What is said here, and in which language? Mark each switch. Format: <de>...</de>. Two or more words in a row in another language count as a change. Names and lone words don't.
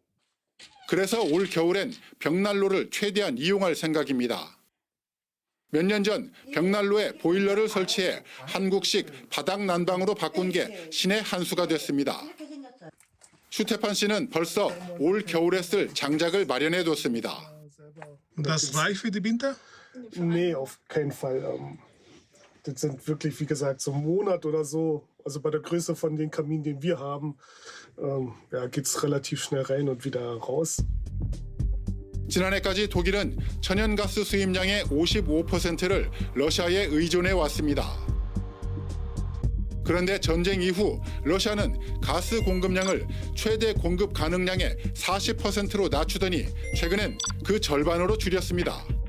<ko>그래서 올 겨울엔 벽난로를 최대한 이용할 생각입니다. 몇 년 전 벽난로에 보일러를 설치해 한국식 바닥 난방으로 바꾼 게 신의 한 수가 됐습니다. 슈테판 씨는 벌써 올 겨울에 쓸 장작을 마련해 뒀습니다.</ko> <de>Das reicht für die Winter? Nee, auf keinen Fall. Das sind wirklich, wie gesagt, so ein Monat oder so. Also bei der Größe von den Kamin, den wir haben, geht es relativ schnell rein und wieder raus.</de> <ko>지난해까지 독일은 천연가스 수입량의 55%를 러시아에 의존해 왔습니다. 그런데 전쟁 이후 러시아는 가스 공급량을 최대 공급 가능량의 40%로 낮추더니 최근엔 그 절반으로 줄였습니다.</ko>